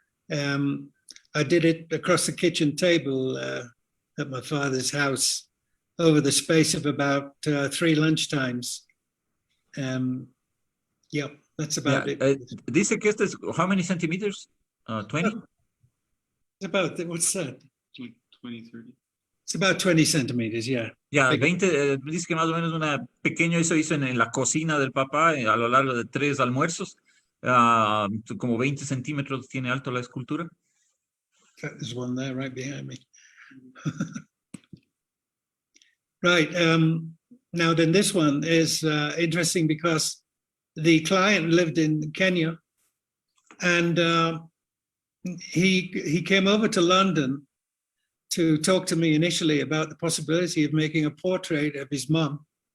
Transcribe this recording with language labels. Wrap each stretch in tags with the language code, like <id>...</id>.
<en>I did it across the kitchen table at my father's house over the space of about 3 lunchtimes. Yeah, that's about it.</en> <es>Dice que este es,</es> <en>how many centimeters?</en> <es>20?</es> <en>It's about, what's that? 20, 30. It's about 20 centimeters, yeah.</en> <es>Ya, 20, dice que más o menos una pequeño, eso hizo en la cocina del papá a lo largo de 3 almuerzos. Como 20 centímetros tiene alto la escultura.</es> <en>There's one there right behind me. Right, now then this one is interesting because the client lived in Kenya, and he came over to London to talk to me initially about the possibility of making a portrait of his mum.</en>